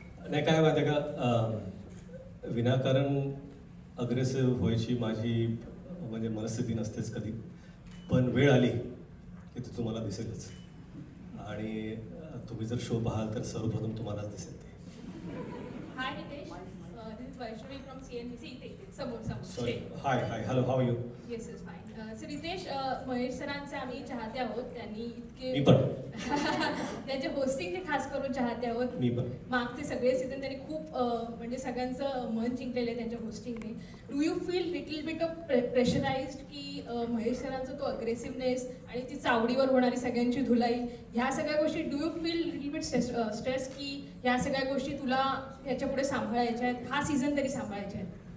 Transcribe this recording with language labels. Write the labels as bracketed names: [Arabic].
[Marathi] नाही, काय माहिती आहे का, विनाकारण अग्रेसिव्ह व्हायची माझी म्हणजे मनस्थिती नसतेच कधी, पण वेळ आली की ते तुम्हाला दिसेलच. आणि तुम्ही जर शो पाहाल तर सर्वप्रथम तुम्हालाच दिसेल ते. [English] Hi Nitesh, this is Vaishnavi from CNBC. [Marathi] समोर सॉरी. समोर. [English] Hi hello, how you? Yes, yes, fine. [Marathi] So Ritesh, Mahesh सरांचे आम्ही चाहते आहोत. त्यांनी मी इतके पण. त्यांचे होस्टिंगचे खास करून चाहते आहोत. मी पण. मागचे सगळे सीझन त्यांनी खूप म्हणजे सगळ्यांचं मन जिंकलेलं आहे त्यांच्या होस्टिंगने. [English] do you feel little bit of pressurised [Marathi] की महेश सरांचा तो अग्रेसिव्हनेस आणि ती चावडीवर होणारी सगळ्यांची धुलाई, ह्या सगळ्या गोष्टी [English] do you feel little bit stress [Marathi] की ह्या सगळ्या गोष्टी तुला याच्या पुढे सांभाळायच्या आहेत, हा सीझन तरी सांभाळायच्या आहेत?